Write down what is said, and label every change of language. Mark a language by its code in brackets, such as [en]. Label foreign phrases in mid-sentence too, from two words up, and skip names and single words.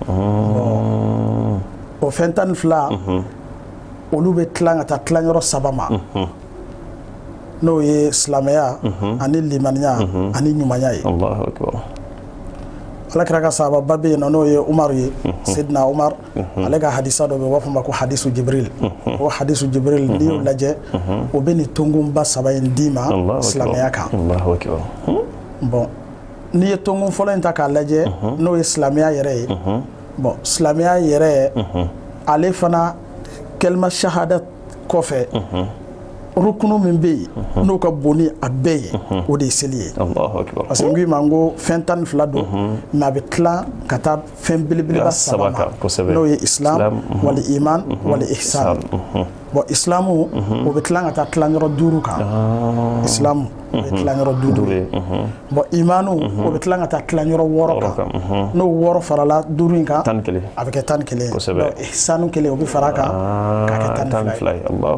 [bm] o fɛn 12 olu bɛ tilan ka taa tilanyɔrɔ 3 ma n'o ye silamɛya ani limaniya ani ɲumanya ye. [ar] Allahu akbar. [bm] alakira ka sahaba be yen n'o ye Umar ye Sidna Umar ale ka hadisa dɔ bɛ b'a fɔ ma ko hadisu Jibril o hadisu Jibril n'i y'o lajɛ o bɛ ni tonkunba 3 in d'i ma silamɛya kan. [ar] Allahu akbar. [bm] bon n'i ye tɔnkun fɔlɔ in ta k'a lajɛ n'o ye silamɛya yɛrɛ ye bon silamɛya yɛrɛ ale fana [ar] kalima shahada [bm] kɔfɛ rukunu min bɛ yen n'o ka bon ni a bɛɛ ye o de ye seli ye [fr] parce que [bm] n k'i ma n ko fɛn 12 don mais a bɛ tila ka taa fɛn belebeleba 3 ma n'o ye islam wali iman wali ihsan bon islamu o bɛ tila ka taa tilanyɔrɔ 5 kan islamu o bɛ tilanyɔrɔ 5 ye bon imanu o bɛ tila ka taa tilanyɔrɔ 6 kan n'o 6 farala 5 in kan a bɛ kɛ 11 ye donc ihsanu kelen o bɛ fara kan k'a kɛ 12 ye